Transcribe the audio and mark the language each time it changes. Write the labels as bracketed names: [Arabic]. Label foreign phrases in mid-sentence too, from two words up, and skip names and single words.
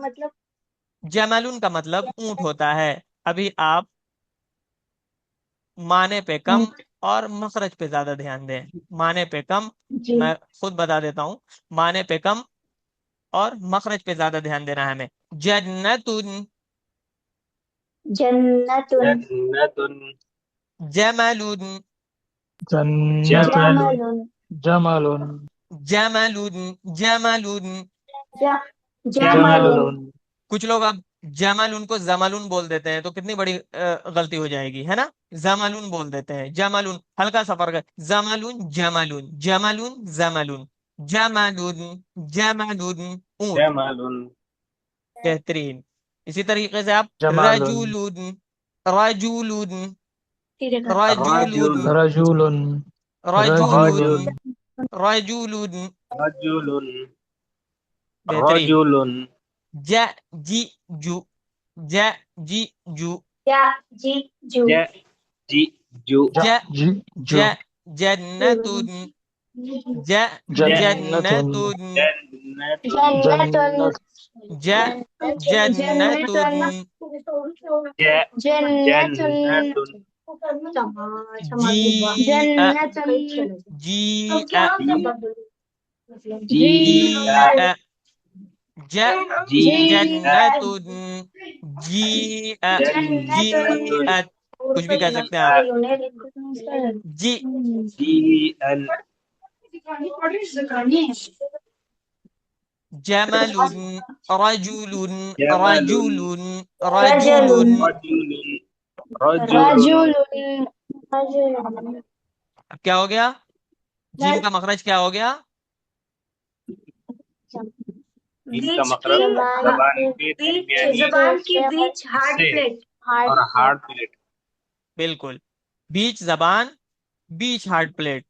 [Urdu] جمل ان کا مطلب جمالن کا مطلب اونٹ ہوتا ہے، ابھی آپ معنی پہ کم اور مخرج پہ زیادہ دھیان دیں. معنی پہ کم جی میں خود بتا دیتا ہوں. معنی پہ کم اور مخرج پہ زیادہ دھیان دینا ہے ہمیں. جنتن، جنتن، جنتن، جملن، جمل، جمل، جمل، [Arabic] جملن، جملن. [Urdu] جمل، جمل، کچھ لوگ اب جملن کو زملن بول دیتے ہیں تو کتنی بڑی غلطی ہو جائے گی، ہے نا. زملن بول دیتے ہیں، جملن ہلکا سا فرق ہے. [Arabic] زملن، جملن، جملن، زملن. جملن، جملن اونٹ. [Urdu] جمل، بہترین. اسی طریقے سے آپ جمال، [Arabic] رجولن، رجولن، [Urdu] رجل، رجولن، [Arabic] رجل، رجل، [Urdu] رجولن، رجل، رجولن. رجل، بہترین. رجل، [Arabic] ج جی جو، ج جی جو، [Urdu] یا جی جو، [Arabic] ج جی جو، [Urdu] ج جی ج جو، جنتن، ج جنت، جنتن، جنتن، جنت، ج جنتن، ج جنتن، جنت، جی جنتن، جی جی جی ج جی جنتن، جی جنت، جی کچھ بھی کہہ سکتے ہیں آپ. جی جی ان، [Arabic] جمل، رجل، [Urdu] جمل، رجل، رجل، رجل. رجل، رجل، اب کیا ہو گیا؟ جیم کا مخرج کیا ہو گیا؟ ان کا بیچ مخرج کی زبان کے درمیانی زبان کی بیچ ہارڈ سے پلیٹ، اور ہارڈ پلیٹ. بالکل. بیچ زبان، بیچ ہارڈ پلیٹ.